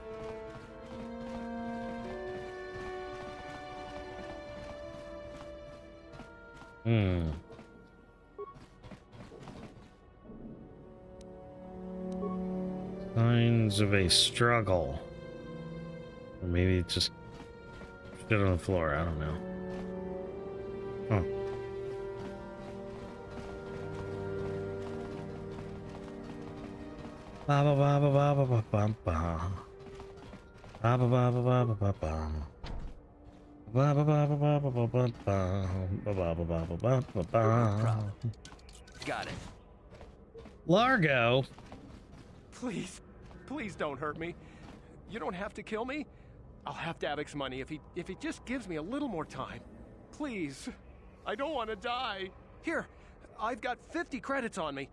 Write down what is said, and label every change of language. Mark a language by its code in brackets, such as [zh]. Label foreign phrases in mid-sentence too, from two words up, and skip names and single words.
[en] Signs of a struggle. Or maybe just shit on the floor, I don't know. Huh. Ba ba ba ba ba ba ba ba ba. Ba ba ba ba ba ba ba ba. Ba ba ba ba ba ba ba ba ba. Ba ba ba ba ba ba ba. Got it. Largo. Please, please don't hurt me. You don't have to kill me. I'll have Davik's money if he just gives me a little more time. Please. I don't want to die. Here, I've got 50 credits on me.